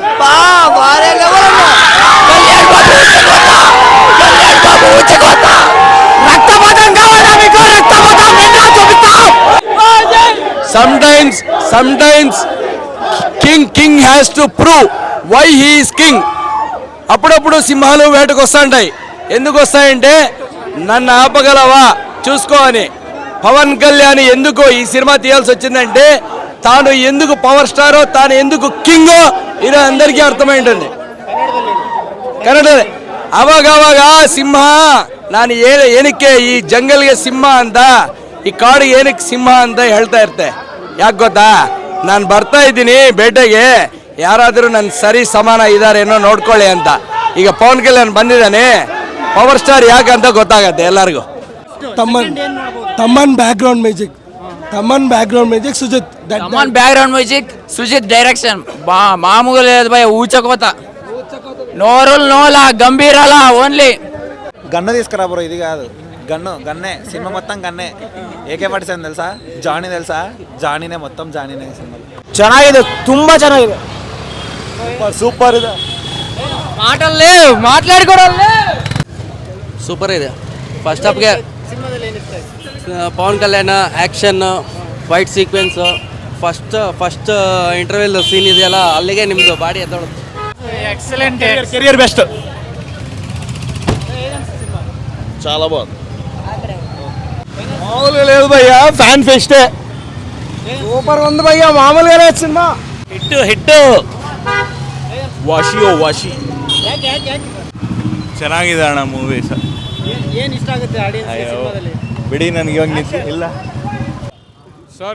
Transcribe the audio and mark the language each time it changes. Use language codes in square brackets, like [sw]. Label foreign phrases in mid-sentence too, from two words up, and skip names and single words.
[en] sometimes king has to prove why he is king. [te] అప్పుడప్పుడు సింహాలు వేటకు వస్తాయి. ఎందుకు వస్తాయంటే నన్ను ఆపగలవా చూసుకో అని. పవన్ కళ్యాణ్ ఎందుకు ఈ సినిమా తీయాల్సి వచ్చిందంటే తాను ఎందుకు పవర్ స్టారో, తాను ఎందుకు కింగో ಇದು అందరికీ ಅರ್ಥಮೈ ఉంటుంది. [kn] ಕನ್ನಡದಲ್ಲಿ ಅವಾಗವಾಗ ಸಿಂಹ, ನಾನು ಏನಕ್ಕೆ ಈ ಜಂಗಲ್ಗೆ ಸಿಂಹ ಅಂತ, ಈ ಕಾಡಿಗೆ ಏನಕ್ಕೆ ಸಿಂಹ ಅಂತ ಹೇಳ್ತಾ ಇರ್ತೆ. ಯಾಕೆ ಗೊತ್ತಾ, ನಾನು ಬರ್ತಾ ಇದ್ದೀನಿ ಬೇಟೆಗೆ, ಯಾರಾದರೂ ನನ್ನ ಸರಿ ಸಮಾನ ಇದ್ದಾರೇನೋ ನೋಡ್ಕೊಳ್ಳಿ ಅಂತ. ಈಗ ಪವನ್ ಕಲ್ಯಾಣ್ ಬಂದಿದ್ದಾನೆ, ಪವರ್ ಸ್ಟಾರ್ ಯಾಕಂತ ಗೊತ್ತಾಗತ್ತೆ ಎಲ್ಲರಿಗೂ. ತಮ್ಮನ್ [en] background music, [te] సుజిత్ డైరెక్షన్ మామూలు లేదు భయ. ఊచకోత, నోరులు నోలా, గంభీరాలా ఓన్లీ. గన్ను తీసుకురా బ్రో, ఇది కాదు గన్నే. సినిమా మొత్తం గన్నే. AK-47 తెలుసా, జానీ తెలుసా, ಜಾನಿನೇ మొత్తం ಜಾನಿನೇ ಸಿನಿಮಾ. [kn] ಚೆನ್ನಾಗಿದೆ, ತುಂಬಾ ಚೆನ್ನಾಗಿದೆ. ಸೂಪರ್ ಇದೆ, [te] మాటలు లేవు, మాట్లాడుకోవడం లేవు. [kn] ಸೂಪರ್ ಇದೆ. [en] first half [kn] ಪವನ್ ಕಲ್ಯಾಣ ಆ್ಯಕ್ಷನ್, [en] fight sequence, first interval scene [kn] ಇದೆಯಲ್ಲ, ಅಲ್ಲಿಗೆ ನಿಮ್ಮದು ಬಾಡಿ ಎದ್ದೋಳುತ್ತೆ. ಎಕ್ಸಲೆಂಟ್, [en] career best. [te] చాలా బాగుంది. మామూలుగా లేదు భయ్యా, [en] fan fest. [kn] ಸೂಪರ್ ಒಂದು ಭಯ್ಯ, ಮಾಮೂಲಿಗೆ లేదు ಸಿನಿಮಾ. ಹಿಟ್ಟು ವಾಶಿ ಚೆನ್ನಾಗಿದೆ ಅಣ್ಣ ಮೂವಿ. ಏನು ಇಷ್ಟ ಆಗುತ್ತೆ ಆಡಿಯನ್ಸ್ ಸಿನಿಮಾದಲ್ಲಿ? ಬಿಡಿ, ನನಗೆ ಇವಾಗ ಇಲ್ಲ ಸರ್.